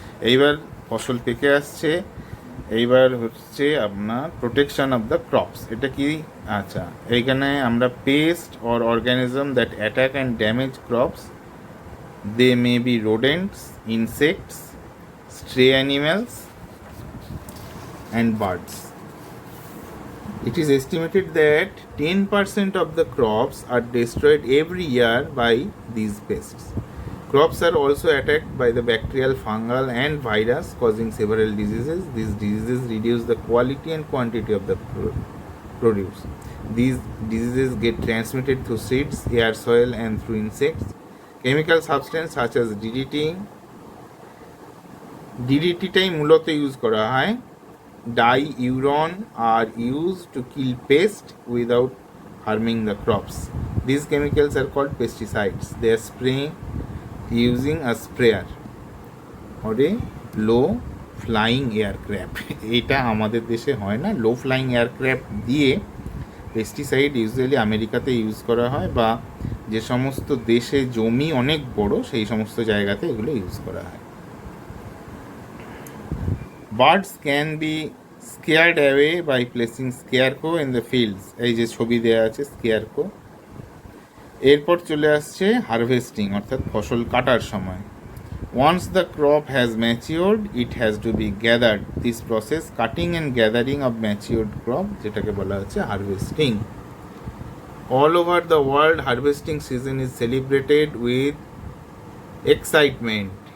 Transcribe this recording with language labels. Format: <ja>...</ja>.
<bn>এইবার ফসল পেকে আসছে, এইবার হচ্ছে আপনার</bn> <en>Protection of the crops.</en> <bn>এটা কি? আচ্ছা, এইখানে আমরা</bn> <en>Pest or organism that attack and damage crops. They may be rodents, insects, stray animals and birds. It is estimated that 10% of the crops are destroyed every year by these pests. Crops are also attacked by the bacterial, fungal and virus causing several diseases. These diseases reduce the quality and quantity of the produce. These diseases get transmitted through seeds, air, soil and through insects. Chemical substances such as DDT</en> <bn>টাই মূলত use করা হয়।</bn> <en>Diuron are used to kill pests without harming the crops. These chemicals are called pesticides. They are sprayed using a sprayer or a low flying aircraft.</en> <bn>এটা আমাদের দেশে হয় না। লো flying aircraft দিয়ে pesticide usually আমেরিকাতে use করা হয়, বা যে সমস্ত দেশে জমি অনেক বড় সেই সমস্ত জায়গাতে এগুলো ইউজ করা হয়।</bn> <en>Birds can be scared away by placing scarecrow in the fields.</en> <bn>এই যে ছবি দেওয়া আছে</bn> <en>scarecrow,</en> <bn>এরপর চলে আসছে হারভেস্টিং অর্থাৎ ফসল কাটার সময়।</bn> <en>Once the crop has matured it has to be gathered. This process cutting and gathering of matured crop,</en> <bn>যেটাকে বলা হচ্ছে</bn> <en>Harvesting. All over the world harvesting season is celebrated with excitement.</en>